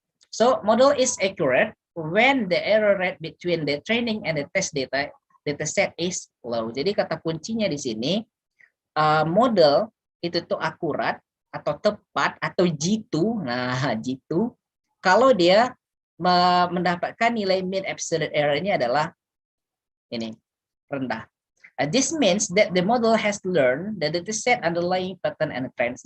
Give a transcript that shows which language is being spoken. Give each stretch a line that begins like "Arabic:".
English: So model is accurate when the error rate between the training and the test data set is low.
Indonesian: Jadi kata kuncinya di sini model itu tuh akurat atau tepat atau jitu. Nah, jitu kalau dia mendapatkan nilai mean absolute error-nya adalah ini rendah.
English: This means that the model has learned the dataset underlying pattern and trends.